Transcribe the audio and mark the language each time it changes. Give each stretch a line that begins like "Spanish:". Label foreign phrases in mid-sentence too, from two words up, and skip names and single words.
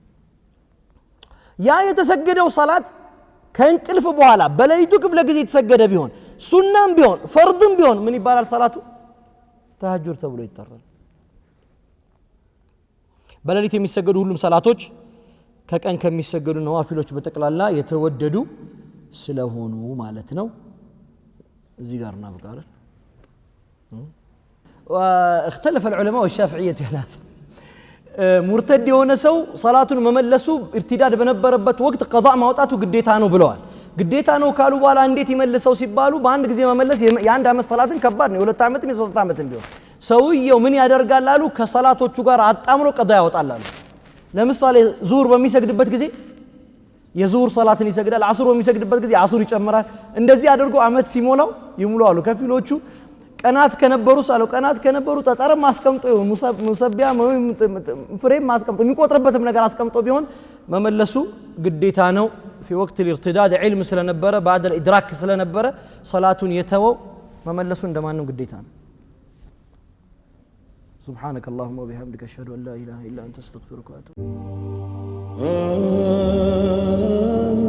Amharic: ያ የተሰገደው ሰላት ከእንቅልፍ በኋላ በሌሊቱ ክፍለ ጊዜ የተሰገደ ቢሆን ሱናም ቢሆን ፈርድም ቢሆን ምን ይባላል ሰላቱ ተሐጁድ ተብሎ ይጠራል በሌሊት የሚሰገዱ ሁሉም ሰላቶች ከቀን ከሚሰገዱ ነዋፊሎች በተቀላላ የተወደዱ ስለሆኑ ማለት ነው እዚህ ጋር እናብቃለን
Arabic: واختلف العلماء والشافعيه ثلاثه مرتد
Amharic: የሆነ ሰው ሰላቱን መመለሱ ኢርቲዳድ በነበረበት ወቅት ቀضاء ማውጣቱ ግዴታ ነው ብለዋል ግዴታ ነው ካሉ በኋላ እንዴት ይመልሰው ሲባሉ በአንድ ጊዜ መመለስ የአንድ አመት ሰላትን ከባድ ነው የሁለት አመትም የሶስት አመትም ቢሆን ሰውየው ምን ያደርጋል አሉ ከሰላቶቹ ጋር አጣምሮ ቀضاء ያወጣል አሉ ለምሳሌ ዙሁር በሚሰግድበት ጊዜ የዙሁር ሰላትን ይሰግዳል አስር በሚሰግድበት ጊዜ አስር ይጨምራል እንደዚህ አድርጎ አመት ሲሞላው ይሙላው አሉ ከፊሎቹ ቀናት ከነበሩ ጠጠርም ማስቀምጦ ሙሰቢያ ፍሬም ማስቀምጦ የሚቆጥርበትም ነገር አስቀምጦ ቢሆን መመለሱ ግዴታ ነው
Arabic: في وقت الارتداد علم
Amharic: ስለነበረ
Arabic: بعد الادراك
Amharic: ስለነበረ ሰላቱን የተወው መመለሱ እንደማንም ግዴታ ነው
Arabic: سبحانك اللهم وبحمدك اشهد ان لا اله الا انت استغفرك واتوب